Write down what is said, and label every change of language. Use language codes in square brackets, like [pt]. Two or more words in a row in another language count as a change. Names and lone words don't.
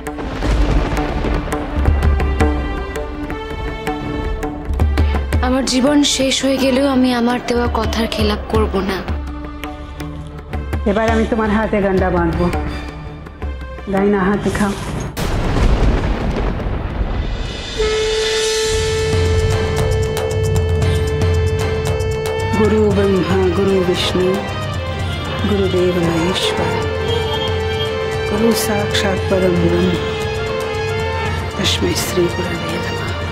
[bn] আমার জীবন শেষ হয়ে গেলেও আমি আমার দেওয়া কথার খেলাপ করব না। এবার আমি তোমার হাতে গন্ডা বাঁধবো, ডাইনা হাত দেখাও। [sa] गुरु ब्रह्मा गुरु विष्णु गुरुदेव महेश्वर गुरु साक्षात परम ब्रह्म तस्मै श्री गुरवे नमः।